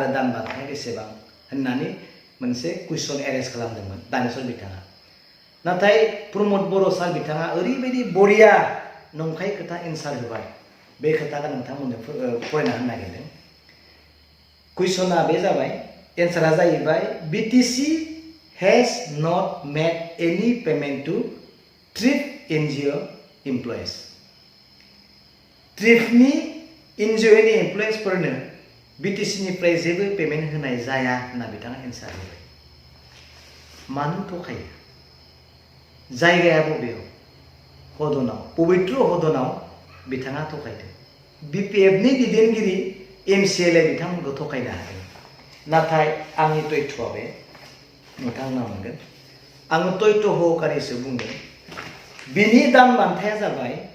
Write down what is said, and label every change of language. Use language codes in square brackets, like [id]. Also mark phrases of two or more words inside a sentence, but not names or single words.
[brx] दान बान्थाया बेसेबां होननानै मोनसे कुइसन एरेस्ट खालामदोंमोन दानेश्वर बिथाङा नाथाय प्रमद बर' सार बिथाङा ओरैबायदि बरिया नंखाय खोथा एन्सार होबाय बे खोथाखौ नोंथांमोननो फरायना होनो नागिरदों कुइसना बे जाबाय एन्सारा जाहैबाय बिटिसि [en] has not made any payment to TRIP NGO employees. [brx] TRIPनि NGOनि एमप्लयिसफोरनो बिटिसिनिफ्राय जेबो पेमेन्ट होनाय जाया होनना बिथाङा एन्सार होबाय मानो थखायो जायगाया बबेयाव हदनाव पबित्र हदनाव बिथाङा थखायदों बिपिएफनि दैदेनगिरि एमसिएलए बिथांमोनखौ थखायनो हादों नाथाय आंनि तथ्यआ बे नोंथांमोना मोनगोन आङो तथ्य सहकारिसो बुंदों बिनि दान बान्थाया जाबाय